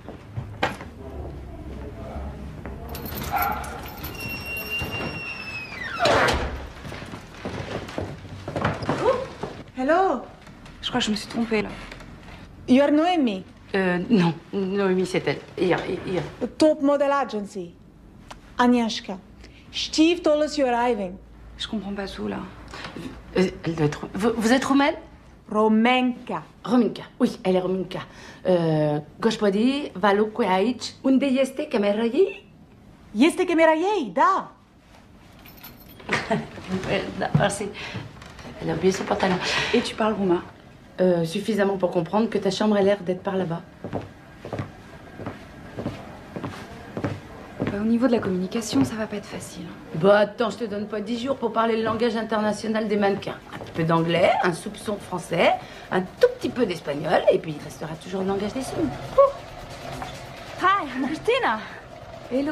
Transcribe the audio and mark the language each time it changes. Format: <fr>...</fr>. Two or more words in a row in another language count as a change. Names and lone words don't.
<en>Hello,</en> <fr>Je crois que je me suis trompée là.</fr> <en>you're Noemi,</en> <fr>Non, Noémie, c'est elle. Hier.</fr> <en>the top model agency. Agnieszka, Steve told us you're arriving.</en> <fr>Je comprends pas tout là. Elle doit être... Vous êtes roumaine? Romenka. Rominca, oui, elle est Rominca.</fr> <ro>Gospodi, vă lucru aici. Unde este camera ei? Este camera ei, da.</ro> <fr>Merci. Elle a oublié son pantalon. Et tu parles roumain? Suffisamment pour comprendre que ta chambre a l'air d'être par là-bas. Au niveau de la communication, ça va pas être facile. Bah attends, je te donne pas 10 jours pour parler le langage international des mannequins. Un petit peu d'anglais, un soupçon de français, un tout petit peu d'espagnol, et puis il restera toujours le langage des signes.</fr> <en>Hi, I'm Christina. Hello.</en>